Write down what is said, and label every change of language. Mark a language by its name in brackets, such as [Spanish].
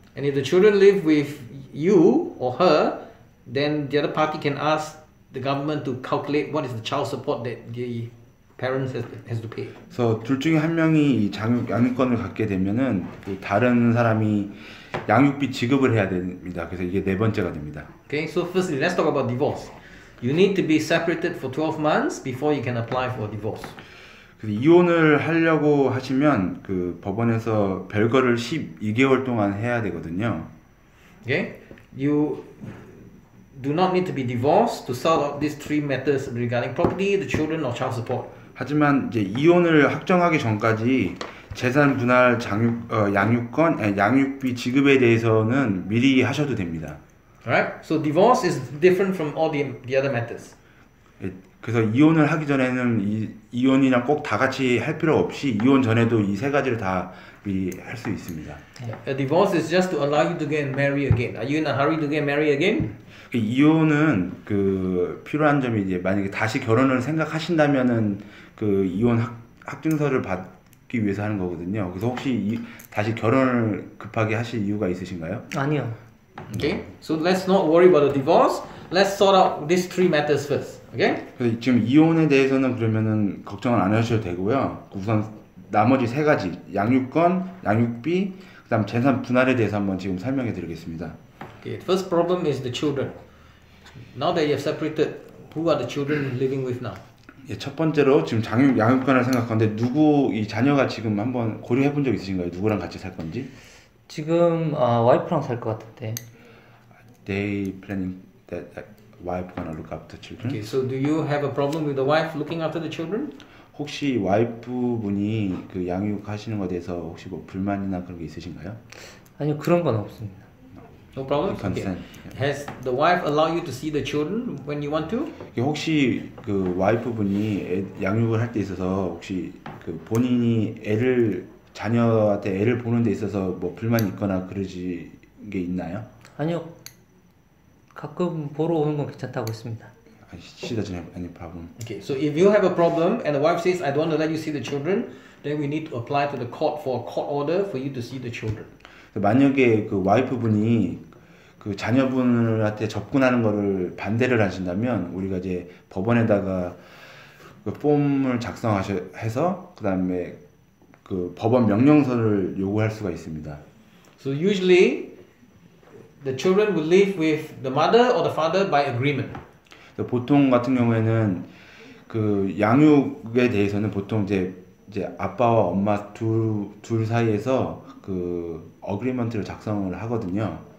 [English] And if the children live with you or her, then the other party can ask the government to calculate what is the child support that the parents has to pay. [Korean] 그래서 둘 중에 한 명이 이 양육권을 갖게 되면은 그 다른 사람이 양육비 지급을 해야 됩니다. 그래서 이게 네 번째가 됩니다. [English] Okay, so firstly, let's talk about divorce. You need to be separated for 12 months before you can apply for divorce. [Korean] 그래서 이혼을 하려고 하시면 그 법원에서 별거를 12개월 동안 해야 되거든요. [English] Okay, you do not need to be divorced to sort out these 3 matters regarding property, the children, or child support. [Korean] 하지만 이제 이혼을 확정하기 전까지 재산 분할, 양육권, 양육비 지급에 대해서는 미리 하셔도 됩니다. [English] Alright, so divorce is different from all the other matters. [Korean] 그래서 이혼을 하기 전에는 이혼이랑 꼭 다 같이 할 필요 없이 이혼 전에도 이 세 가지를 다 미리 할 수 있습니다. [English] A divorce is just to allow you to get married again. Are you in a hurry to get married again? [Korean] 이혼은 그 필요한 점이 이제 만약에 다시 결혼을 생각하신다면은 그 이혼 확증서를 받기 위해서 하는 거거든요. 그래서 혹시 다시 결혼을 급하게 하실 이유가 있으신가요? 아니요. [English] Okay, so let's not worry about the divorce. Let's sort out these 3 matters first. Okay? [Korean] 그래서 지금 이혼에 대해서는 그러면은 걱정을 안 하셔도 되고요. 우선 나머지 3가지 양육권, 양육비, 그다음 재산 분할에 대해서 한번 지금 설명해 드리겠습니다. [English] Okay, the first problem is the children. Now that you have separated, who are the children living with now? [Korean] 첫 번째로 지금 양육권을 생각하는데 이 자녀가 지금 한번 고려해 본 적 있으신가요? 누구랑 같이 살 건지? 지금 와이프랑 살 것 같은데. [English] They planning that wife gonna look after children? Okay, so do you have a problem with the wife looking after the children? [Korean] 혹시 와이프 분이 그 양육하시는 것에 대해서 혹시 뭐 불만이나 그런 게 있으신가요? 아니요, 그런 건 없습니다. [English] No problem. Okay. Consent. Has the wife allowed you to see the children when you want to? [Korean] 이게 혹시 그 와이프 분이 양육을 할 때 있어서 혹시 그 본인이 자녀한테 애를 보는 데 있어서 뭐 불만이 있거나 그러지 게 있나요? 아니요, 가끔 보러 오는 건 괜찮다고 했습니다. [English] She doesn't have any problem. Okay, so if you have a problem and the wife says, I don't want to let you see the children, then we need to apply to the court for a court order for you to see the children. [Korean] 만약에 그 와이프 분이 그 자녀분한테 접근하는 거를 반대를 하신다면 우리가 이제 법원에다가 그 폼을 작성해서 그 다음에 그 법원 명령서를 요구할 수가 있습니다. [English] So usually the children will live with the mother or the father by agreement. [Korean] 보통 같은 경우에는 그 양육에 대해서는 보통 이제 아빠와 엄마 둘 사이에서 그 어그리먼트를 작성을 하거든요.